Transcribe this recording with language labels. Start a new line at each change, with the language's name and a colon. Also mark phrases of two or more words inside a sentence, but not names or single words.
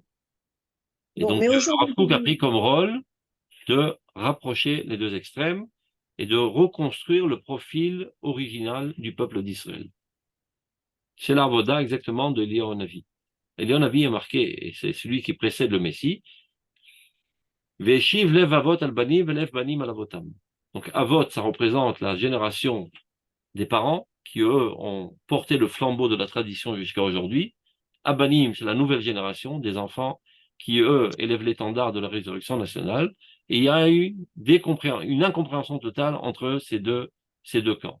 French: Et donc, le Rav Kook a pris comme rôle de rapprocher les deux extrêmes et de reconstruire le profil original du peuple d'Israël. C'est l'avoda exactement de Eliyahu Hanavi. Eliyahu Hanavi est marqué, et c'est celui qui précède le Messie,
Hebrew: והשיב לב אבות על בנים ולב בנים על אבותם.
French: Donc avot, ça représente la génération des parents qui, eux, ont porté le flambeau de la tradition jusqu'à aujourd'hui. Abanim, c'est la nouvelle génération des enfants qui, eux, élèvent l'étendard de la résurrection nationale. Et il y a eu une incompréhension totale entre ces deux camps.